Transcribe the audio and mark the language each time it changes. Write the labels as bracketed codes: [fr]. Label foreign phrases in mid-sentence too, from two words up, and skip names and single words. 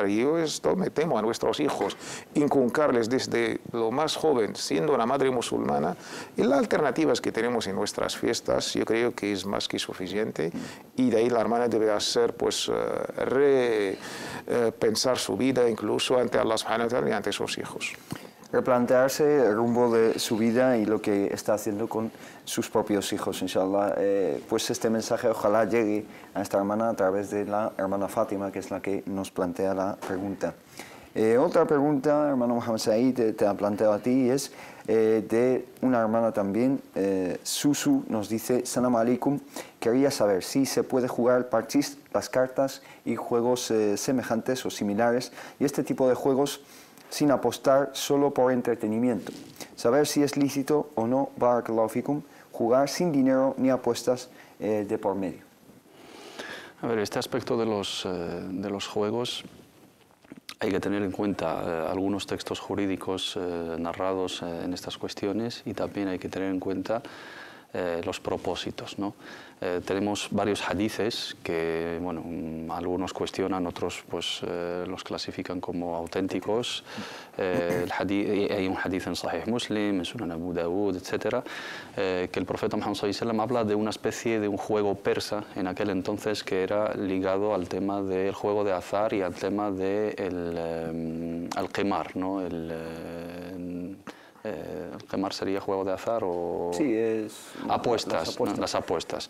[es] Yo esto me temo a nuestros hijos, inculcarles desde lo más joven, siendo una madre musulmana, y las alternativas que tenemos en nuestras fiestas, yo creo que es más que suficiente, y de ahí la hermana debe hacer, pues, pensar su vida, incluso ante Allah [ar] سبحانه وتعالى [es] y ante sus hijos. Replantearse el rumbo de su vida y lo que está haciendo con sus propios hijos, inshallah. Pues este mensaje ojalá llegue a esta hermana a través de la hermana Fátima, que es la que nos plantea la pregunta. Otra pregunta, hermano Mohamed Said, te la planteo a ti, es de una hermana también, Susu, nos dice: [ar] سلام عليكم, [es] quería saber si se puede jugar parchís, las cartas y juegos semejantes o similares, y este tipo de juegos sin apostar, solo por entretenimiento. Saber si es lícito o no, [ar] بارك الله فيكم, [es] jugar sin dinero ni apuestas de por medio. A ver, este aspecto de los juegos, hay que tener en cuenta algunos textos jurídicos narrados en estas cuestiones, y también hay que tener en cuenta los propósitos, ¿no? Tenemos varios hadices que, bueno, algunos cuestionan, otros pues los clasifican como auténticos. Hay un hadith en Sahih Muslim, en Sunan Abu Dawud, etc., que el profeta Muhammad [ar] صلى الله عليه وسلم [es] habla de una especie de un juego persa en aquel entonces que era ligado al tema del juego de azar y al tema del al-qimar, ¿no? Qimar sería juego de azar o... Sí, es... Apuestas, las apuestas.